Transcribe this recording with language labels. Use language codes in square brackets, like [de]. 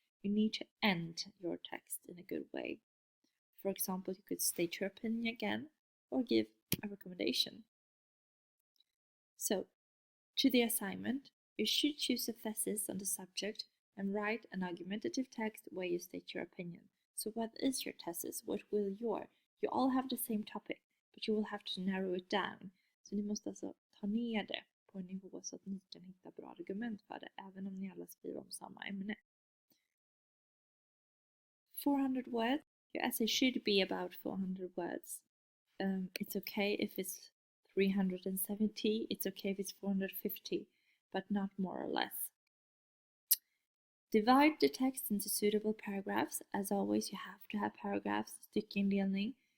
[en] You need to end your text in a good way. For example, you could state your opinion again or give a recommendation. So, to the assignment, you should choose a thesis on the subject and write an argumentative text where you state your opinion. So what is your thesis? What will you all have the same topic, but you will have to narrow it down. [sv] Så ni måste alltså ta ner det på en nivå så att ni kan hitta bra argument för det, även om ni alla skriver om samma ämne. [en] 400 words. Your essay should be about 400 words. It's okay if it's 370, it's okay if it's 450, but not more or less. Divide the text into suitable paragraphs. As always, you have to have paragraphs, styckenindelning.